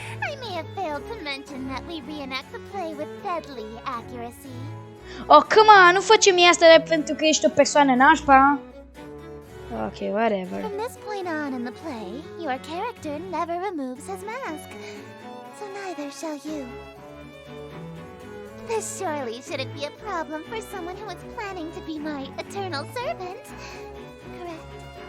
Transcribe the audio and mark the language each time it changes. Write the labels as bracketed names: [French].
[English] I may have failed to mention that we reenact the play with deadly accuracy. Oh, come on, [Romanian] nu facem asta pentru că ești o persoană nașpa. [English] Okay, whatever. From this point on in the play, your character never removes his mask. So neither shall you. This surely shouldn't be a problem for someone who is planning to be my eternal servant. Correct?